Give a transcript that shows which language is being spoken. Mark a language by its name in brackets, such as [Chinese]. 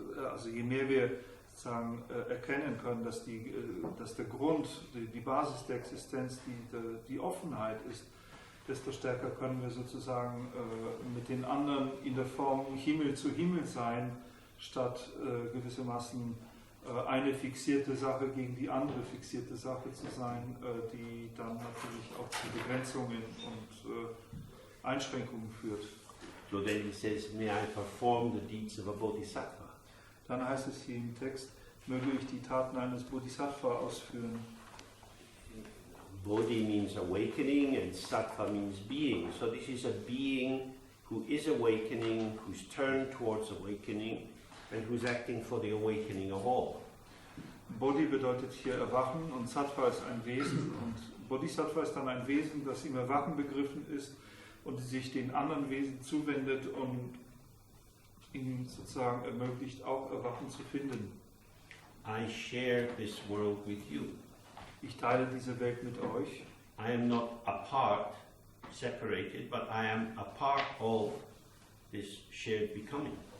[German] Also je mehr wir sozusagen erkennen können, dass der Grund, die Basis der Existenz die Offenheit ist, desto stärker können wir sozusagen mit den anderen in der Form Himmel zu Himmel sein, statt gewissermaßen eine fixierte Sache gegen die andere fixierte Sache zu sein, die dann natürlich auch zu Begrenzungen und Einschränkungen führt. [English] So then he says, may I perform the deeds of a bodhisattva. [German] Dann heißt es hier im Text, möge ich die Taten eines Bodhisattva ausführen. [English] Bodhi means awakening and sattva means being. So this is a being who is awakening, who's turned towards awakening and who's acting for the awakening of all. [German] Bodhi bedeutet hier Erwachen und Sattva ist ein Wesen und Bodhisattva ist dann ein Wesen, das im Erwachen begriffen ist und sich den anderen Wesen zuwendet und ihnen sozusagen ermöglicht, auch Erwachen zu finden. [English] I share this world with you. [German] Ich teile diese Welt mit euch. [English] I am not apart, separated, but I am a part of this shared becoming.